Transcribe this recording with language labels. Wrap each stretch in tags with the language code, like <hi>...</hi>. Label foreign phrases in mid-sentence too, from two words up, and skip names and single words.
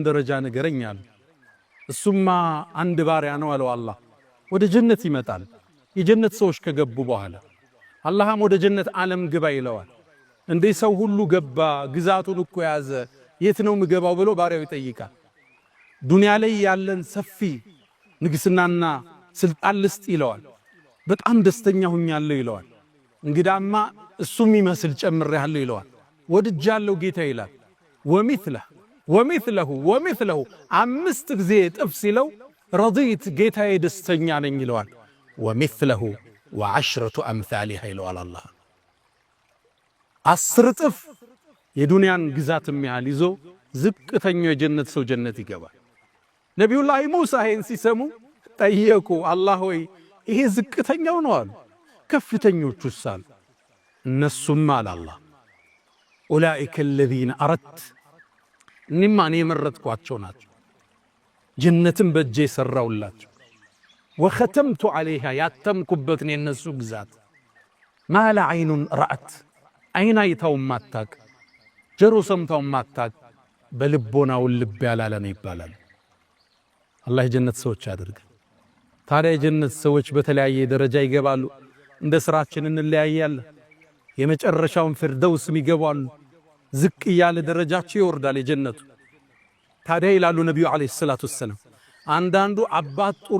<am>ደረጃ ንገረኛል እሱማ አንድ ባሪያ ነው አለው አላህ ወደ ጀነት ይመጣል የጀነት ሰዎች ከገቡ በኋላ አላህም ወደ ጀነት ዓለም ግባ ይለዋል እንዴ ሰው ሁሉ ገባ ግዛቱን እኮ ያዘ የት ነው ምገባው ብሎ ባሪያው ይጠይቃል ዱንያ ላይ ያለን ሰፊ ንግስናና ስልጣን ልስጥ ይለዋል በጣም ደስተኛ ሆኛለሁ ይለዋል እንግዳማ እሱም ይመስል ጨምሬያለሁ ይለዋል ወድጃለሁ ጌታ ይላል ወሚስለሁ አምስት ጊዜ ጥፍ ሲለው ረضيت ጌታዬ ደስተኛ ነኝ ይለዋል</am> <ar>ومثله وعشرة أمثالها</ar> <am>ይለዋል አላህ 10 ጥፍ የዱንያን ግዛት የሚያህል ይዞ ዝቅተኛው የጀነት ሰው ጀነት ይገባል ነብዩላህ ሙሳ ይህን ሲሰሙ ጠየቁ አላህ ሆይ ይሄ ዝቅተኛው ነው አሉ ከፍተኞቹስ አሉ እነሱም አለ አላህ</am> <ar>أولئك الذين</ar> <am>أردت እኔ የመረጥኳቸው ናቸው ጀነትን በእጄ ሰራውላቸው</am> <ar>وختمت عليها</ar> <am>ያተምኩበት ነው የነሱ ግዛት</am> <ar>ما لا عين رأت</ar> <am>አይን አይታው ማታቅ ጆሮ ሰምታው ማታቅ በልቦናው ልብ ያላለ ነው ይባላል አላህ የጀነት ሰዎች ያድርግ ታዲያ የጀነት ሰዎች በተለያየ ደረጃ ይገባሉ እንደ ስራችን እንለያያለን የመጨረሻውን ፍርደውስ ይገባሉ ዝቅ ያለ ደረጃቸው ይወርዳል የጀነቱ ታዲያ ይላሉ ነብዩ</am> <ar>عليه الصلاة السلام</ar> <am>አንዳንዱ አባት ጥሩ</am>